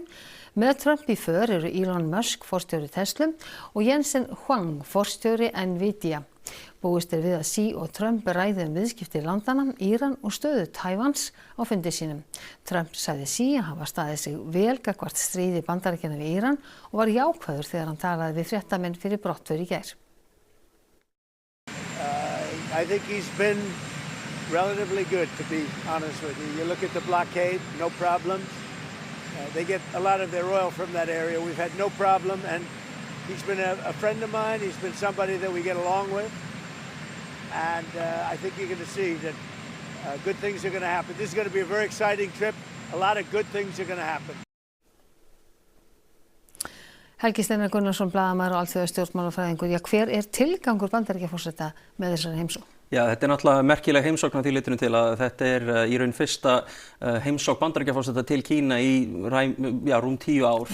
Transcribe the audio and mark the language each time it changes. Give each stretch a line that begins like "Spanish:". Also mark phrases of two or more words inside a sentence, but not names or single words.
Icelandic: Með Trump í för eru Elon Musk, forstjóri Tesla, og Jensen Huang, forstjóri Nvidia. Búist er við að Xi og Trump ræði viðskipti landanna, Íran og stöðu Tævans á fundi sínum. Trump sagði Xi að hafa staðið sig vel gagnvart stríði Bandaríkjanna við Íran og var jákvæður þegar hann talaði við fréttamenn fyrir brottför í gær.
English: I think he's been relatively good, to be honest with you. You look at the blockade, no problems. They get a lot of their oil from that area. We've had no problem, and he's been a friend of mine. He's been somebody that we get along with, and I think you're going to see that good things are going to happen. This is going to be a very exciting trip. A lot of good things are going to happen.
Icelandic: Helgi Steinar Gunnarsson, blaðamaður og alþjóðastjórnmálafræðingur. Hver er tilgangur Bandaríkjaforseta með þessari heimsókn? Já, þetta er náttúrulega merkileg heimsókn að því leytinu til að þetta er í raun fyrsta heimsókn Bandaríkjaforseta til Kína í rúm 10 ár.